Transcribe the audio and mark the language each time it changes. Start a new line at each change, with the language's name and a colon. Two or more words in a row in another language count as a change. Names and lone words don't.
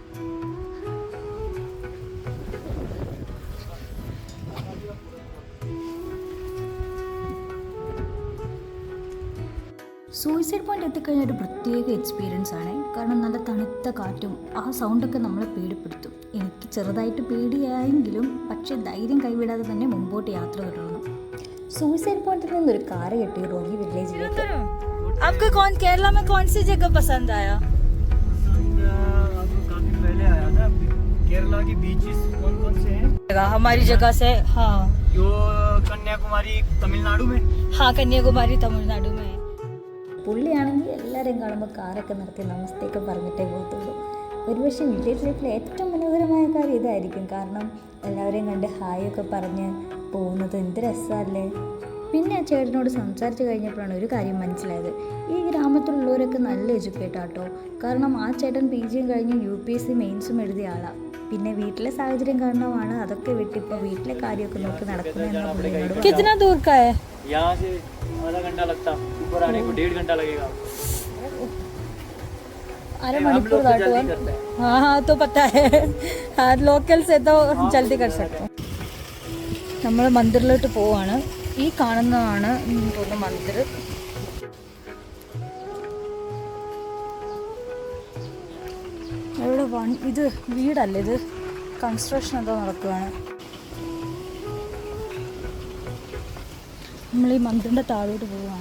English: suicide point
Malayalam: എത്തിക്കഴിഞ്ഞാൽ ഒരു പ്രത്യേക എക്സ്പീരിയൻസ് ആണ്. കാരണം നല്ല തണുത്ത കാറ്റും ആ സൗണ്ടൊക്കെ നമ്മളെ പേടിപ്പെടുത്തും. എനിക്ക് ചെറുതായിട്ട് പേടിയായെങ്കിലും പക്ഷേ ധൈര്യം കൈവിടാതെ തന്നെ മുമ്പോട്ട് യാത്ര തുടർന്നു.
English: suicide point
Malayalam: നിന്നൊരു കാറ് കിട്ടി റോഗി വില്ലേജിലേക്ക്.
Hindi: आपको केरला में कौन सी जगह पसंद आया? पहले आया था। केरला की बीचेस कौन से हैं? हमारी जगह से हाँ, जो कन्याकुमारी तमिलनाडु में। हाँ कन्याकुमारी तमिलनाडु में.
Malayalam: പുള്ളിയാണെങ്കിൽ എല്ലാവരെയും കാണുമ്പോൾ കാറൊക്കെ നിർത്തി നമസ്തേക്ക് പറഞ്ഞിട്ടേ പോകത്തുള്ളൂ. ഒരുപക്ഷെ
English: village life
Malayalam: ഏറ്റവും മനോഹരമായ കാര്യം ഇതായിരിക്കും. കാരണം എല്ലാവരെയും കണ്ട് ഹായ് ഒക്കെ പറഞ്ഞ് പോകുന്നത് എന്ത് രസമല്ലേ. പിന്നെ ആ ചേട്ടനോട് സംസാരിച്ച് കഴിഞ്ഞപ്പോഴാണ് ഒരു കാര്യം മനസ്സിലായത്. ഈ ഗ്രാമത്തിലുള്ളവരൊക്കെ നല്ല എഡ്യൂക്കേറ്റ് ആട്ടോ. കാരണം ആ ചേട്ടൻ PG കഴിഞ്ഞ് UPSC മെയിൻസും എഴുതിയ ആളാണ്. പിന്നെ വീട്ടിലെ സാഹചര്യം കാരണമാണ് അതൊക്കെ വിട്ടിപ്പോൾ വീട്ടിലെ കാര്യമൊക്കെ നോക്കി നടക്കുന്നതെന്ന് പുള്ളിയോട്.
Hindi: कितना दूर का है? यहाँ से आधा घंटा लगता, ऊपर आने को 1.5 घंटा लगेगा. अरे मणिपुर हाँ हाँ तो पता है. हाँ लोकल से तो जल्दी कर सकते.
Malayalam: നമ്മൾ മന്ദിറിലോട്ട് പോവാണ്. ഈ കാണുന്നതാണ് തോന്നുന്നു മന്ദിർ. ഇവിടെ ഇത് വീടല്ലേ, ഇത് കൺസ്ട്രക്ഷൻ എന്തോ നടക്കുകയാണ്. നമ്മൾ ഈ മന്ദിറിൻ്റെ താഴോട്ട് പോവുകയാണ്.